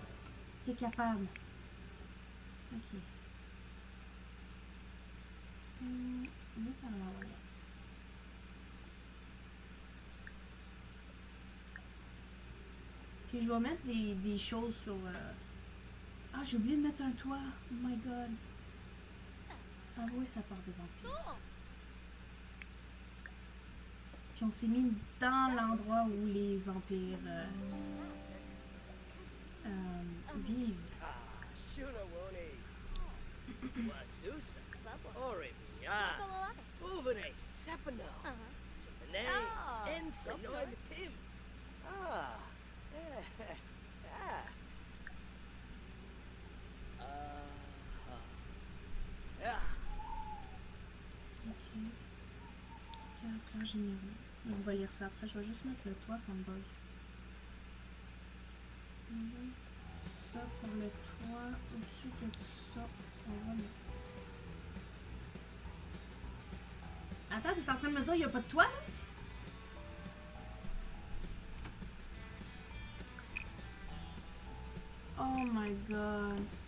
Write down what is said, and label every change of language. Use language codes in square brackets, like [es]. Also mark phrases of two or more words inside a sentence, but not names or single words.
[fr] T'es capable. Ok. On va par là, voilà. Puis je vais mettre des choses sur... Ah, j'ai oublié de mettre un toit. [en] Oh my god. [fr] Ah oui, ça part des vampires. Puis on s'est mis dans l'endroit où les vampires vivent. Ah, Shunawoni. Wasusa. Oribia. Uvene Sepano. Chipane. Ensanoi Pim. Ah. Ah. Yeah. Ok. Caractère généraux. On va lire ça après. Je vais juste mettre le toit, ça me bug. Ça pour le toit. Au-dessus de ça, on va mettre. Attends, t'es en train de me dire qu'il n'y a pas de toit là? [en] Oh my god.